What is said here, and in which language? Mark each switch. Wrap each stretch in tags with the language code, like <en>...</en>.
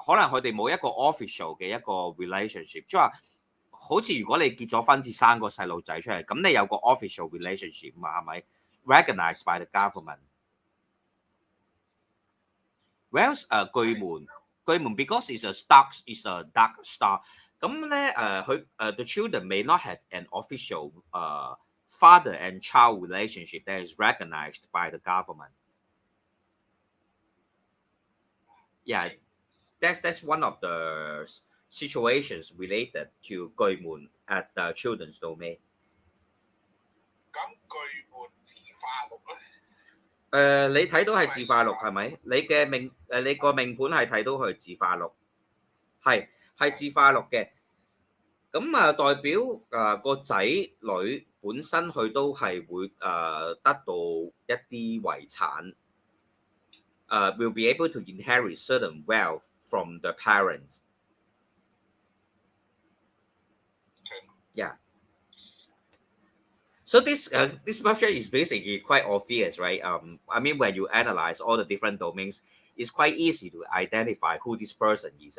<yue>佢哋冇一個 official 嘅一個 relationship，即係話好似如果你結咗婚至生個細路仔出嚟，咁你有個 official relationship 嘛，係咪 ？</yue> <en>recognized by the government。 Whereas 巨門 because it's a dark star， 咁咧the children may not have an official father and child relationship that is recognized by the government. Yeah, that's one of the situations related to 巨門 at the children's domain.</en> <yue>咁巨門自化祿咧？你睇到係自化祿係咪？你個命盤係睇到佢自化祿，係自化祿嘅。咁代表個仔女本身佢都係會得到一啲遺產。</yue> <en>will be able to inherit certain wealth from the parents. Yeah. So this structure is basically quite obvious, right? I mean, when you analyze all the different domains, it's quite easy to identify who this person is.</en>